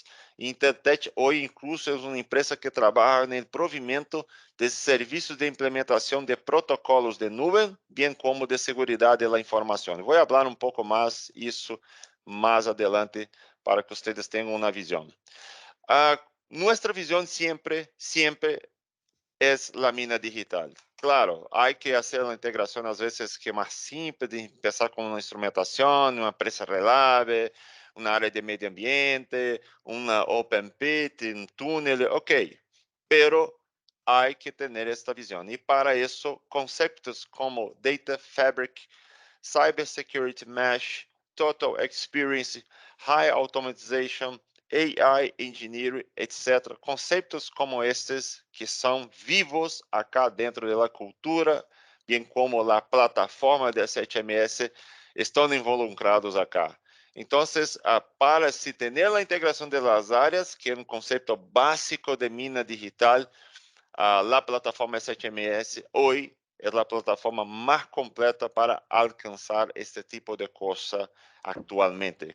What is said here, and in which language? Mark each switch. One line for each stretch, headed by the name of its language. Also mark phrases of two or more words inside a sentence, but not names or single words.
Portuguese: Intertech hoje incluso é uma empresa que trabalha no provimento de serviços de implementação de protocolos de nuvem, bem como de segurança da informação. Vou falar um pouco mais isso mais adelante para que vocês tenham uma visão. Nossa visão sempre
Spanish: es la mina digital. Claro, hay que hacer la integración a veces que más simple, de empezar con una instrumentación, una presa reliable, una área de medio ambiente, una
English: open pit,
Spanish: un túnel, ok. Pero hay que tener esta visión. Y para eso, conceptos como
English: Data Fabric, Cybersecurity Mesh, Total Experience, High Automation, AI Engineering,
Spanish: etc.
Portuguese: Conceitos como estes que são vivos acá dentro da cultura, bem como a plataforma da 7MS, estão
Spanish: involucrados acá.
Portuguese: Então, para se ter a integração das áreas, que é um conceito básico de mina digital, a plataforma 7MS hoje é a plataforma mais completa para alcançar este tipo de coisa atualmente.